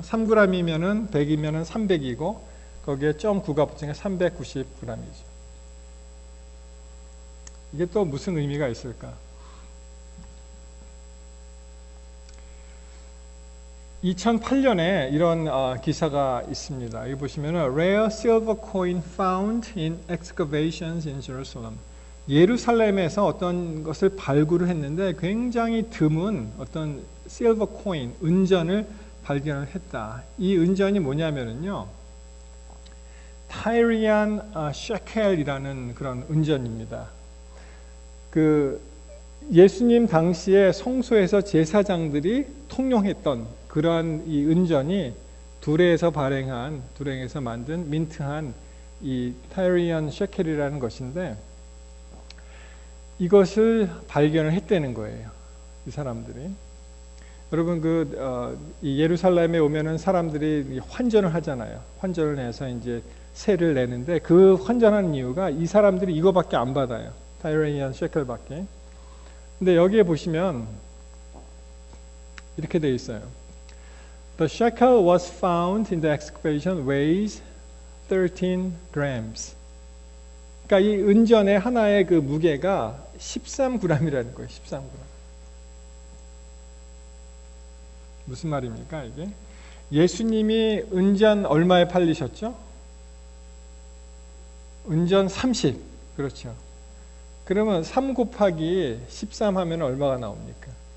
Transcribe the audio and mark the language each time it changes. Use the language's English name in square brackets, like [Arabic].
[Korean] 3g이면은 100이면은 300이고 거기에 0.9가 붙으니까 390g이죠. 이게 또 무슨 의미가 있을까? 2008년에 이런 기사가 있습니다. 여기 보시면 [English] Rare silver coin found in excavations in Jerusalem. [Korean] 예루살렘에서 어떤 것을 발굴을 했는데 굉장히 드문 어떤 silver coin, 은전을 발견을 했다. 이 은전이 뭐냐면요, 타이리안 셰켈이라는 그런 은전입니다. 그 예수님 당시에 성소에서 제사장들이 통용했던 그러한 이 은전이 두레에서 만든 민트한 이 타이리안 셰켈이라는 것인데, 이것을 발견을 했다는 거예요. 이 사람들이. 여러분 이 예루살렘에 오면은 사람들이 환전을 하잖아요. 환전을 해서 이제 세를 내는데, 그 환전하는 이유가 이 사람들이 이거밖에 안 받아요. 타이리안 셰켈밖에. 근데 여기에 보시면 이렇게 되어 있어요. [English] The shekel was found in the excavation weighs 13 grams. [Korean] 그러니까 이 은전의 하나의 그 무게가 13g이라는 거예요. 13g. 무슨 말입니까, 이게? 예수님이 은전 얼마에 팔리셨죠? 은전 30. 그렇죠. 그러면 3 곱하기 13 하면 얼마가 나옵니까?